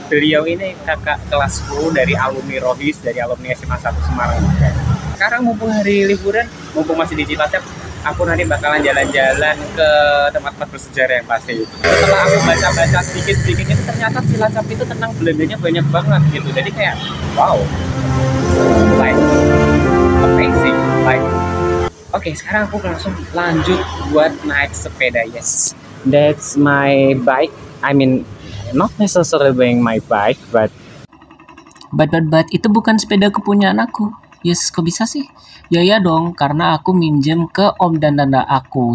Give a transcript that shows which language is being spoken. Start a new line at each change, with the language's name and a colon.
Indonesian: Beliau ini kakak kelasku dari alumni Rohis, dari alumni SMA 1 Semarang. Sekarang mumpung hari liburan, mumpung masih di Cilacap, aku nanti bakalan jalan-jalan ke tempat-tempat bersejarah yang pasti. Setelah aku baca-baca sedikit-sedikit itu ternyata Cilacap itu tentang Belandanya banyak banget gitu. Jadi kayak wow,
English: like amazing,
Indonesian: like. Oke, sekarang aku langsung lanjut buat naik sepeda.
English: Yes, that's my bike. I mean, not necessarily buying my bike, but
Indonesian: itu bukan sepeda kepunyaan aku.
English: Yes,
Indonesian: kok bisa sih? Ya dong, karena aku minjem ke om dan tante aku.